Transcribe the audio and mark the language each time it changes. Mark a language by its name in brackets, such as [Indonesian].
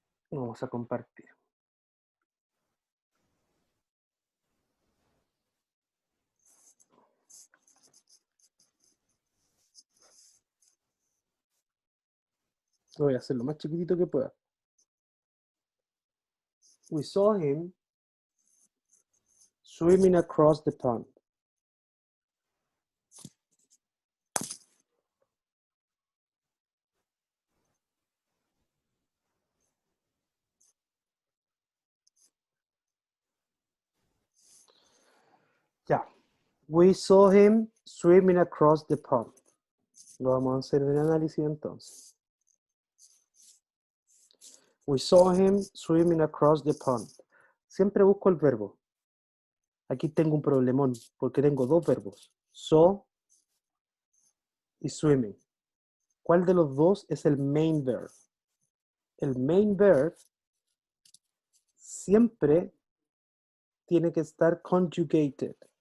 [Spanish] Vamos a compartir. Lo voy a hacer lo más chiquitito que pueda. [English] We saw him swimming across the pond. Ya. We saw him swimming across the pond. [Spanish] Lo vamos a hacer en el análisis entonces. [English] We saw him swimming across the pond. [Spanish] Siempre busco el verbo. Aquí tengo un problemón, porque tengo dos verbos. Saw y swimming. ¿Cuál de los dos es el main verb? El main verb siempre tiene que estar conjugated.